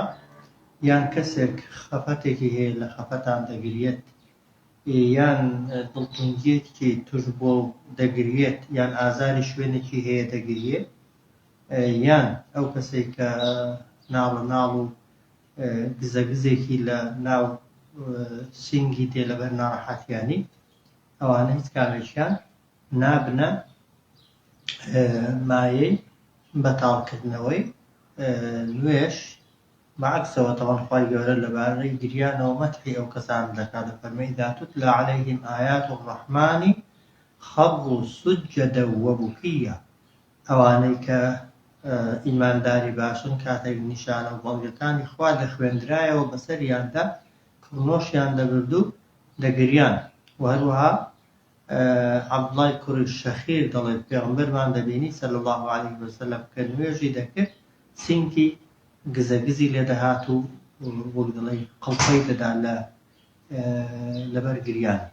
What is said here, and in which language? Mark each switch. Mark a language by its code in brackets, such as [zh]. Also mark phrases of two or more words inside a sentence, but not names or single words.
[ckb] یان کەسێک خەفەتێکی هەیە لە خەفەتان دەگرێت، یان دڵتەنگیەکی توش بۆ دەگرێت، یان ئازاری شوێنێکی هەیە دەگرێت، یان ئەو کەسێک کە ناڵ و گزەگزێکی لە ناو سینگی تێ لەبەر ناڕەحەتیانی، ئەوانە هیچ کامێکیان نابنە مایەی بەتاڵکردنەوەی نوێژ. بەعەکسەوە تەوان خوای گەورە لەبارەی گریانەوە مەدحی ئەو کەسان دەکات، دەفەرمێ [ar] إذا تتلى عليهم آيات الرحمن خروا سجدا وبكيا. [ckb] ئەوانەی کە ئیمانداری باشن کاتێک نیشانە و بەڵگەکانی خوا دەخوێندرایەوە بەسەریاندا کڕنۆشیان دەبرد و دەگریان. و هەروەها عەبدوڵای کوڕی شەخیر دەڵێت پێغەمبەرمان دەبینی [ar] سەلی الله عەلەیه وسەلەم [ckb] کە نوێژی دەکرد سینگی گزەگزی لێ دەهات و وەک دەڵێ قەڵپەی دەدا لەبەر گریانی.